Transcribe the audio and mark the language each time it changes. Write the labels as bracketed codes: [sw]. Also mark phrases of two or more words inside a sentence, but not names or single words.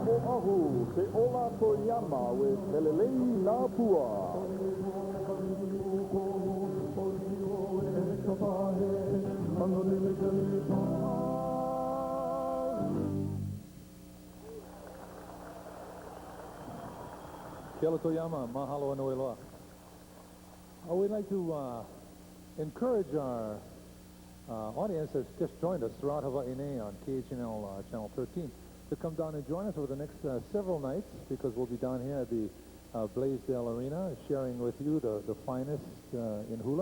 [en] Oahu, Te Ola Toyama with Helelei Lapua. [mi] Kia ora [haw] toyama, mahalo anō loa. [en] We'd like to encourage our audience that's just joined us throughout Hawaii on KHNL Channel 13 to come down and join us over the next several nights, because we'll be down here at the Blaisdell Arena sharing with you the finest in hula.